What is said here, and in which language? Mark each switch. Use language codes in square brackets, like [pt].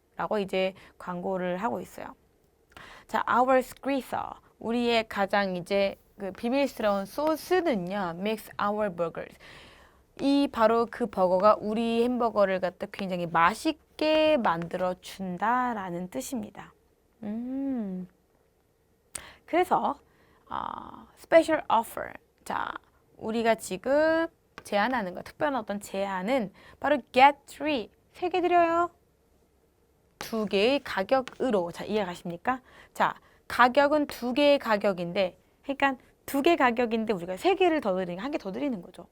[ko] 라고 이제 광고를 하고 있어요. 자, [en] our secret, [ko] 우리의 가장 이제 그 비밀스러운 소스는요, [en] makes our burgers. [ko] 이 바로 그 버거가 우리 햄버거를 갖다 굉장히 맛있게 만들어 준다라는 뜻입니다. 그래서 [en] special offer. [ko] 자, 우리가 지금 제안하는 거, 특별한 어떤 제안은 바로 [en] get 3, [ko] 3개 드려요. 2개의 가격으로. 자, 이해가십니까? 자, 가격은 2개의 가격인데, 그러니까 2개 가격인데 우리가 3개를 더 드리는, 1개 더 드리는 거죠.